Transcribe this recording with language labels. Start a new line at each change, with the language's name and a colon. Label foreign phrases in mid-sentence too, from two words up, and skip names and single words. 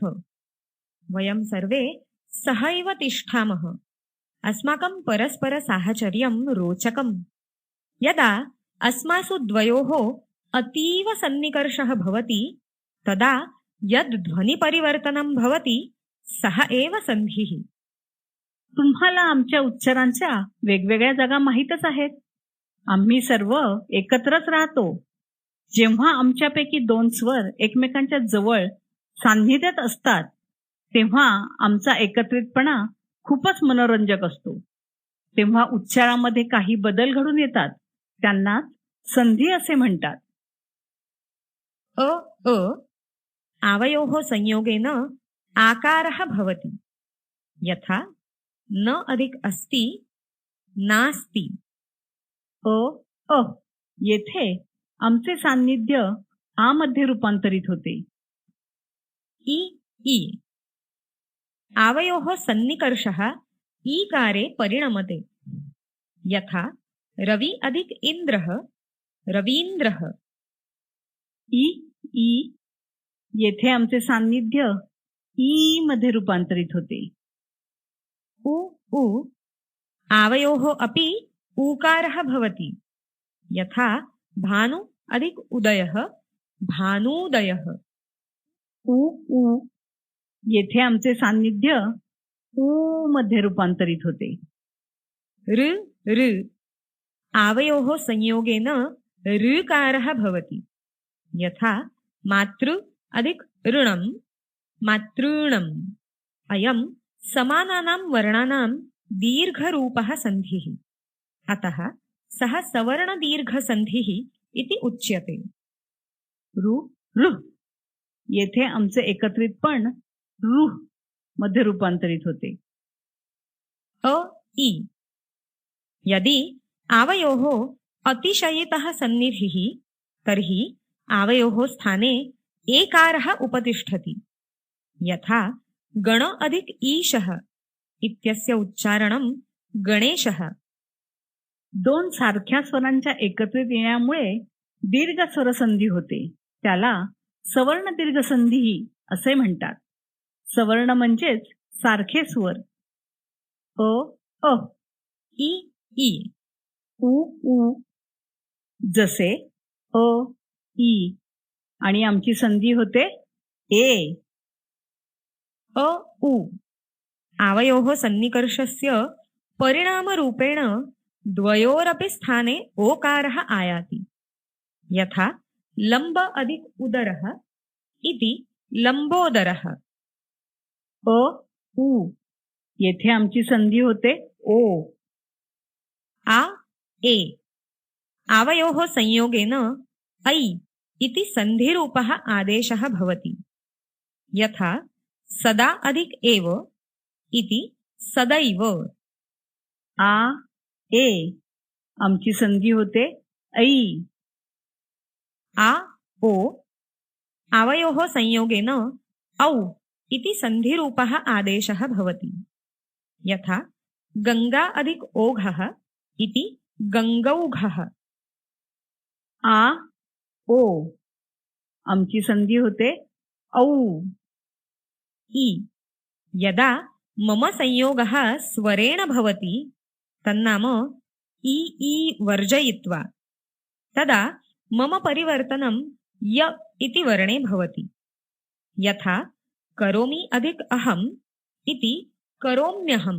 Sanskrit: वयं सर्वे सहैव तिष्ठामः। अस्माकं परस्पर साहचर्यं रोचकम्। यदा अस्मासु द्वयोः अतीव सन्निकर्षः भवति तदा यद् ध्वनिपरिवर्तनं भवति सः एव संधिः।
Marathi: तुम्हाला आमच्या उच्चारांच्या वेगवेगळ्या जागा माहीतच आहेत. आम्ही सर्व एकत्रच राहतो. जेव्हा आमच्यापैकी दोन स्वर एकमेकांच्या जवळ सान्निध्यात असतात तेव्हा आमचा एकत्रितपणा खूपच मनोरंजक असतो. तेव्हा उच्चारामध्ये काही बदल घडून येतात. त्यांना संधी असे म्हणतात.
Sanskrit: अ अ आवयोः संयोगेन आकारः भवति. यथा न अधिक अस्ति नास्ति.
Marathi: अ अ येथे आमचे सान्निध्य आ मध्ये रूपांतरित होते.
Sanskrit: इ इ आवयोः सन्निकर्षः ईकारे परिणमते. यथा रवि अधिक इन्द्रः रवीन्द्रः.
Marathi: इ ई येथे आमचे सान्निध्य ई मध्ये रूपांतरित होते.
Sanskrit: उ उ आवयोः अपि ऊकारः भवति. यथा भानु अधिक उदयः भानूदयः.
Marathi: उ उ येथे आमचे सान्निध्य ऊ मध्ये रूपांतरित होते.
Sanskrit: ऋ ऋ आवयोः संयोगेन ऋकारः भवति. यथा मातृ अधिक ऋणं मातॄणम्. अयं समानानां वर्णानां दीर्घरूपः संधिः. अतः सः सवर्णदीर्घसन्धिः इति उच्यते.
Marathi: रु ऋ येथे आमचे एकत्रितपण रुह मध्ये रूपांतरित होते.
Sanskrit: अ इ यदि आवयोः अतिशयितः सन्निधिः तर्हि आवयोः स्थाने एकारः उपतिष्ठति. यथा गण अधिक ईशः इत्यस्य उच्चारणं गणेशः.
Marathi: दोन सारख्या स्वरांच्या एकत्रित येण्यामुळे दीर्घ स्वरसंधी होते. त्याला सवर्ण दीर्घ संधी असे म्हणतात. सवर्ण म्हणजेच सारखे स्वर. अ अ इ ई उ उ जसे अ ई आणि आमची संधी होते ए.
Sanskrit: अ उ आवयोः सन्निकर्षस्य परिणामरूपेण द्वयोरपि स्थाने ओकारः आयाति. यथा लम्ब अधिक उदरः इति लम्बोदरः.
Marathi: अ उ येथे आमची संधी होते ओ.
Sanskrit: आ ए आवयोः संयोगेन ऐ इति सन्धिरूपः आदेशः भवति. यथा सदा अधिक एव इति सदैव.
Marathi: आ ए आमची संधी होते ऐ.
Sanskrit: आ ओ आवयोः संयोगेन औ इति सन्धिरूपः आदेशः भवति. यथा गंगा अधिक ओघः इति गंगौघः.
Marathi: आ ओ आमची संधी होते औ.
Sanskrit: इ यदा मम संयोगः स्वरेण भवति तन्नाम इ ई वर्जयित्वा तदा मम परिवर्तनं य इति वर्णे भवति. यथा करोमि अधिक अहम् इति करोम्यहम्.